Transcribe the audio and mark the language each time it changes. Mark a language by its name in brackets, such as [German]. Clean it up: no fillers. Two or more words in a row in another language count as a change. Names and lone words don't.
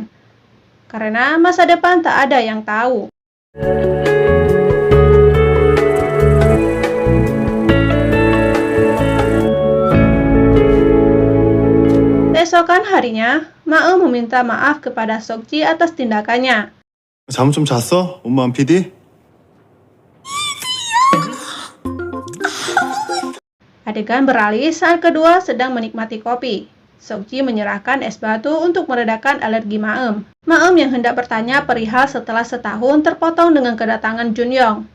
[Indonesian] Karena masa depan tak ada yang tahu. Keesokan harinya, Maem meminta maaf kepada Sokji atas tindakannya. [Korean] 잠 좀 잤어? 엄마 PD? [Indonesian] Adegan beralih saat kedua sedang menikmati kopi. Sokji menyerahkan es batu untuk meredakan alergi Maem. Maem yang hendak bertanya perihal setelah setahun terpotong dengan kedatangan Junyong.